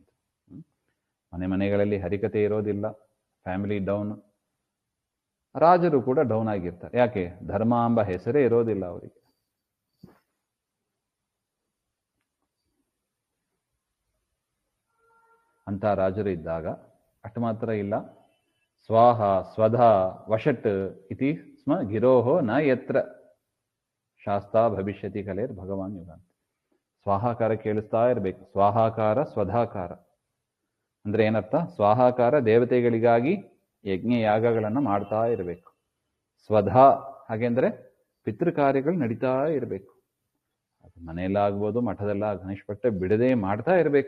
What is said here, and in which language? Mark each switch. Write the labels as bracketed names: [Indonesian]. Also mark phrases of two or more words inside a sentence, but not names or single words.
[Kannada] ಮನೆಗಳಲ್ಲಿ ಹರಿಕತೆ ಇರೋದಿಲ್ಲ, [English] family down, [Kannada] ರಾಜರು ಕೂಡ ಡೌನ್ ಆಗಿರ್ತಾರೆ. ಯಾಕೆ, ಧರ್ಮ ಎಂಬ ಹೆಸರೇ ಇರೋದಿಲ್ಲ ಅವರಿಗೆ. ಅಂತ ರಾಜರು ಇದ್ದಾಗ ಅಷ್ಟು ಮಾತ್ರ ಇಲ್ಲ, [Sanskrit] ಸ್ವಾಹ ಸ್ವಧ ವಷಟ್ ಇತಿ ಸ್ಮ ಗಿರೋಹೋ ನ ಯತ್ರ ಶಾಸ್ತಾ ಭವಿಷ್ಯತಿ ಕಲೇರ್ ಭಗವಾನ್ ಯುಗಾಂತ. [Kannada] ಸ್ವಾಹಾಕಾರ ಕೇಳಿಸ್ತಾ ಇರಬೇಕು. ಸ್ವಾಹಾಕಾರ ಸ್ವಧಾಕಾರ ಅಂದ್ರೆ ಏನರ್ಥ? ಸ್ವಾಹಾಕಾರ ದೇವತೆಗಳಿಗಾಗಿ ಯಜ್ಞ ಯಾಗಗಳನ್ನು ಮಾಡ್ತಾ ಇರಬೇಕು. ಸ್ವಧಾ ಹಾಗೆಂದ್ರೆ ಪಿತೃಕಾರ್ಯಗಳು ನಡೀತಾ ಇರಬೇಕು. ಅದು ಮನೆಯಲ್ಲಾಗ್ಬೋದು, ಮಠದಲ್ಲ, ಗಣೇಶ ಭಟ್ಟ ಬಿಡದೆ ಮಾಡ್ತಾ ಇರಬೇಕು.